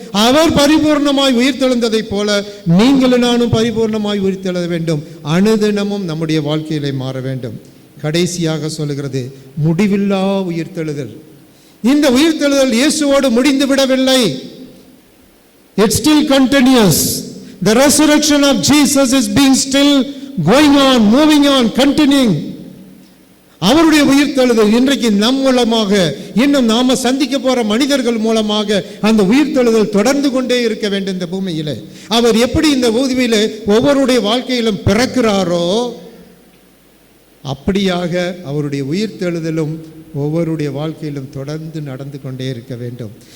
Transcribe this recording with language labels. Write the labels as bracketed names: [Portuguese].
[Tamil] அவர் பரிபூர்ணமாய் உயிர்த்தெழுந்ததை போல நீங்களும் நானும் பரிபூர்ணமாய் உயிர்த்தெழ வேண்டும். அனுதினமும் நம்முடைய வாழ்க்கையிலே மாற வேண்டும். கடைசியாக சொல்லுகிறது, முடிவில்லா உயிர்த்தெழுதல். இந்த உயிர்த்தெழுதல் இயேசுவோடு முடிந்து விடவில்லை. [English] It still continues. The resurrection of Jesus is being still going on, moving on, continuing. [Tamil] அவருடைய உயிர்த்தெழுதல் இன்றைக்கு நம் மூலமாக, இன்னும் நாம சந்திக்க போற மனிதர்கள் மூலமாக அந்த உயிர்த்தெழுதல் தொடர்ந்து கொண்டே இருக்க வேண்டும். இந்த பூமியிலே அவர் எப்படி இந்த பூமியிலே ஒவ்வொருடைய வாழ்க்கையிலும் பிறக்கிறாரோ அப்படியாக அவருடைய உயிர்த்தெழுதலும் ஒவ்வொருடைய வாழ்க்கையிலும் தொடர்ந்து நடந்து கொண்டே இருக்க வேண்டும்.